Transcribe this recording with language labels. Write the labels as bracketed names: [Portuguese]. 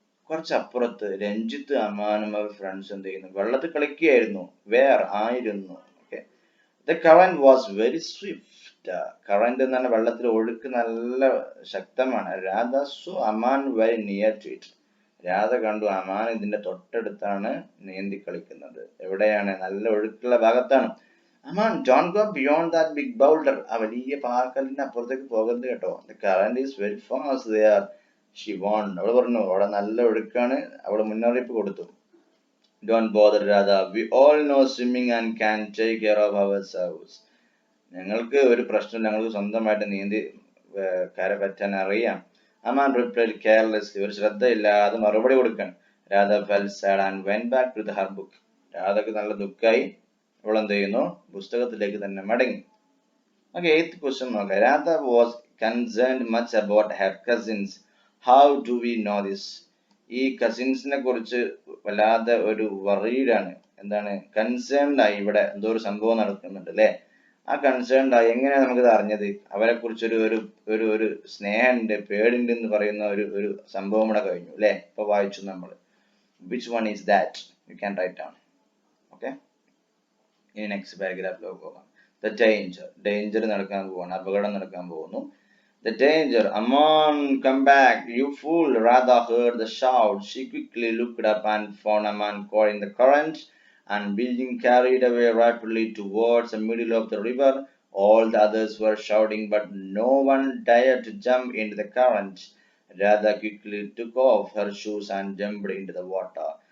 [Malayalam] കുറച്ചപ്പുറത്ത് രഞ്ജിത്ത്, അമാനും അവർ friends എന്ത് ചെയ്യുന്നു? വെള്ളത്തിൽ കളിക്കുകയായിരുന്നു. വേർ ആയിരുന്നു. Okay. [English] The current was very swift. [Malayalam] Current എന്ന് പറഞ്ഞാൽ വെള്ളത്തിൽ ഒഴുക്ക് നല്ല ശക്തമാണ്. [English] Radha saw Aman very near to it. [Malayalam] Radha കണ്ടു അമാൻ ഇതിന്റെ തൊട്ടടുത്താണ് നീന്തി കളിക്കുന്നത്. എവിടെയാണ്? നല്ല ഒഴുക്കുള്ള ഭാഗത്താണ്. [English] Aman, don't go beyond that big boulder. [Malayalam] ആ വലിയ പാറക്കല്ലിന്റെ അപ്പുറത്തേക്ക് പോകരുത് കേട്ടോ. [English] The current is very fast there, she warned. [Malayalam] അവൾ പറഞ്ഞു, അവിടെ നല്ല ഒഴുക്കാണ്. അവൾ മുന്നറിയിപ്പ് കൊടുത്തു. [English] Don't bother Radha. We all know swimming and can take care of ourselves. [Malayalam] ഞങ്ങൾക്ക് ഒരു പ്രശ്നം, ഞങ്ങൾക്ക് സ്വന്തമായിട്ട് നീന്തി കര പറ്റാൻ അറിയാം. [English] Aman replied carelessly. [Malayalam] ഒരു ശ്രദ്ധയില്ലാതെ മറുപടി കൊടുക്കാൻ. [English] Radha felt sad and went back to her book. [Malayalam] രാധക്ക് നല്ല ദുഃഖായി. അവൾ എന്ത് ചെയ്യുന്നു? പുസ്തകത്തിലേക്ക് തന്നെ മടങ്ങി. Okay, 8th question നോക്കാം. [English] Radha was concerned much about her cousins. How do we know this? [Malayalam] ഈ കസിൻസിനെ കുറിച്ച് വല്ലാതെ ഒരു വറീഡാണ്. എന്താണ്? കൺസേൺഡ് ആയി. ഇവിടെ എന്തോ ഒരു സംഭവം നടക്കുന്നുണ്ട് അല്ലെ? ആ കൺസേൺഡ് ആയി. എങ്ങനെയാണ് നമുക്കിത് അറിഞ്ഞത്? അവരെ കുറിച്ചൊരു ഒരു ഒരു ഒരു സ്നേഹമുണ്ട്, പേടിണ്ട് എന്ന് പറയുന്ന ഒരു സംഭവം ഇവിടെ കഴിഞ്ഞു അല്ലെ? ഇപ്പൊ വായിച്ചു നമ്മൾ. [English] Which one is that? You can write down. Okay. [Malayalam] ഇനി നെക്സ്റ്റ് പാരഗ്രാഫിലേക്ക് പോകാം. [English] The danger [Malayalam] നടക്കാൻ പോവാണ്, അപകടം നടക്കാൻ പോകുന്നു. [English] The danger. Aman, come back, you fool. Radha heard the shout. She quickly looked up and found Aman caught in the current and being carried away rapidly towards the middle of the river. All the others were shouting, but no one dared to jump into the current. Radha quickly took off her shoes and jumped into the water.